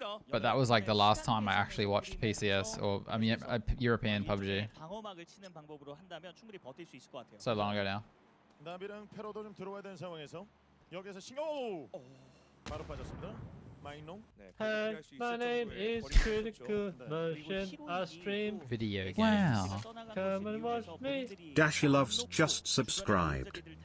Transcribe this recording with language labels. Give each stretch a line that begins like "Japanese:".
English: But that was like the last time I actually watched PCS, or I mean, European PUBG. So long ago now.
Korean: 나비랑 페로도 좀 들어와야 되는 상황에서 여기서 바로 빠졌습니다. 마이농.
English: Hi, my name is Critical Motion. I stream video games. Wow. Come and watch me. Dashy Loves just subscribed.